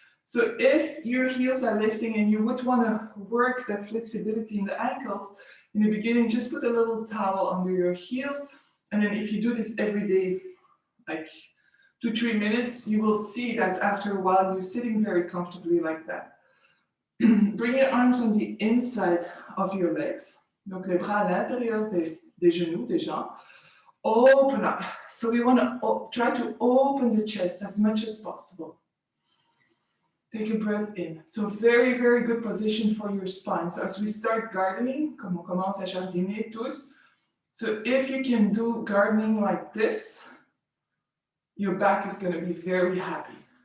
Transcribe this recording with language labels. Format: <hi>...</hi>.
<en>So if your heels are lifting and you would want to work that flexibility in the ankles, in the beginning, just put a little towel under your heels. And then if you do this every day, like 2-3 minutes, you will see that after a while, you're sitting very comfortably like that. Bring your arms on the inside of your legs.</en> <fr>Donc les bras à l'intérieur des genoux, des jambes.</fr> <en>Open up. So we want to try to open the chest as much as possible. Take a breath in. So very, very good position for your spine. So as we start gardening,</en> <fr>comme on commence à jardiner tous,</fr> <en>so if you can do gardening like this, your back is going to be very happy.</en>